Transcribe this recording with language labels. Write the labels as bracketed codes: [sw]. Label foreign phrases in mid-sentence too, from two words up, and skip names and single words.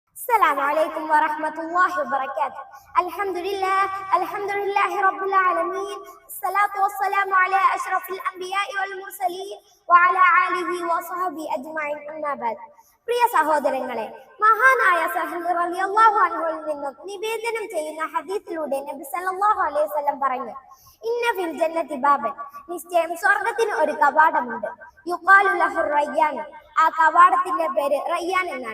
[ar] السلام عليكم ورحمة الله وبركاته. الحمد لله رب العالمين. الصلاة والسلام على أشرف الأنبياء والمرسلين وعلى آله وصحبه أجمعين. أما بعد. [ml] പ്രിയ സഹോദരങ്ങളെ, മഹാനായ സഹദ് റളിയല്ലാഹു അൻഹുവിൽ നിന്നും നിവേദനം ചെയ്യുന്ന ഹദീസിലൂടെ നബി [ar] صلى الله عليه وسلم [ml] പറഞ്ഞു, [ar] إن في الجنة بابا, [ml] നിശ്ചയം സ്വർഗ്ഗത്തിന് ഒരു കവാടമുണ്ട്. [ar] يقال له ريان, [ml] ആ കവാടത്തിന്റെ പേര് റയ്യാൻ എന്നാണ്.